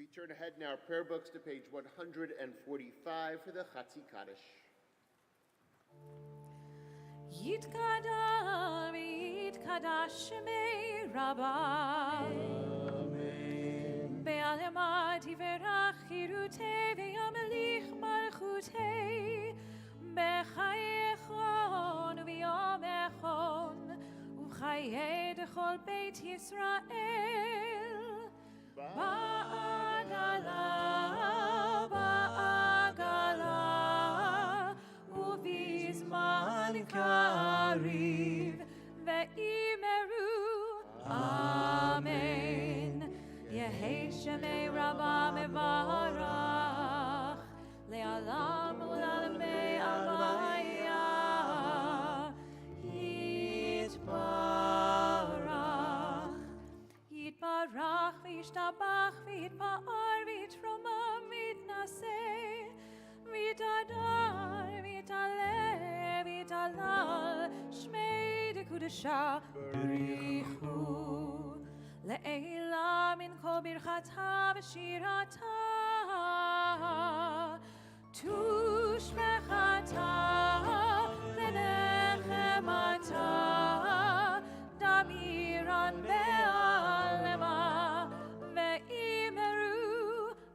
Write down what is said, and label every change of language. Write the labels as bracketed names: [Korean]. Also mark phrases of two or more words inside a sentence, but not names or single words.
[English] turn ahead in our prayer books to page 145 for the Chatzi Kaddish. [Aramaic] יתגדל ויתקדש שמה רבא. בעלמא די ברא כרעותה וימליך מלכותה. בחייכון וביומיכון ובחיי דכל בית ישראל. בעגלא, בעגלא, ובזמן קריב ואמרו. אמן. יהא שמה רבא מברך לעלם ולעלמי עלמיא יתברך. יתברך וישתבח ויתפאר ויתרומם ויתנשא ויתהדר ויתעלה ויתהלל שמה דקודשא בריך הוא לעלא מן כל ברכתא ושירתא תשבחתא ונחמתא דאמירן בעלמא ואמרו.